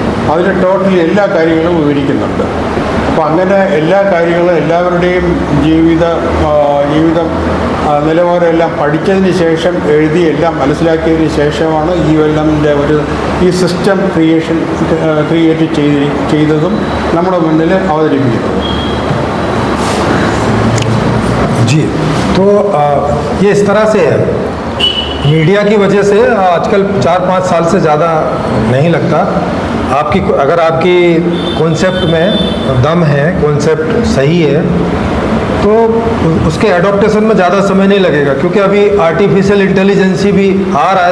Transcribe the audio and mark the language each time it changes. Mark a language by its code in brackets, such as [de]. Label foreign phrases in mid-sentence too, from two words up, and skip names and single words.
[ml] അതിൽ ടോട്ടലി എല്ലാ കാര്യങ്ങളും വിവരിക്കുന്നുണ്ട്. അപ്പോൾ അങ്ങനെ എല്ലാ കാര്യങ്ങളും എല്ലാവരുടെയും ജീവിതം നിലവാരം എല്ലാം പഠിച്ചതിന് ശേഷം എഴുതി എല്ലാം മനസ്സിലാക്കിയതിന് ശേഷമാണ് ULMൻ്റെ ഈ [en] system create [ml] ചെയ്തതും നമ്മുടെ മുന്നിൽ അവതരിപ്പിക്കുന്നത്. [hi] जी, तो ये इस तरह से है, मीडिया की वजह से आजकल 4-5 साल से ज़्यादा नहीं लगता। अगर आपकी कॉन्सेप्ट में दम है, कॉन्सेप्ट सही है, तो उसके एडॉप्टेशन में ज़्यादा समय नहीं लगेगा, क्योंकि अभी [en] artificial intelligence [hi] भी आ रहा है।